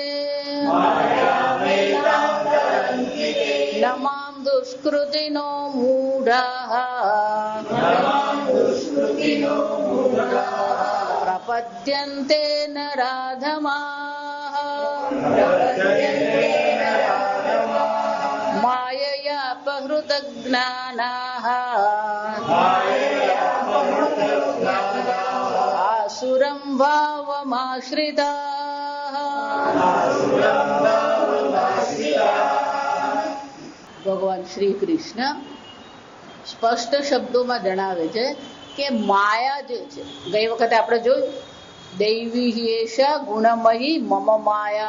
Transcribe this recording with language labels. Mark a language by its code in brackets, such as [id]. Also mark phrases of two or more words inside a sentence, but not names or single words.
[sa] न मां दुष्कृतिनो मूढाः प्रपद्यन्ते नराधमाः मायया अपहृतज्ञानाः आसुरं भावमाश्रिताः। [gu] ભગવાન શ્રી કૃષ્ણ સ્પષ્ટ શબ્દોમાં જણાવે છે કે માયા જે છે, ગઈ વખતે આપણે જોયું [sa] दैवी एषा गुणमयी मम माया.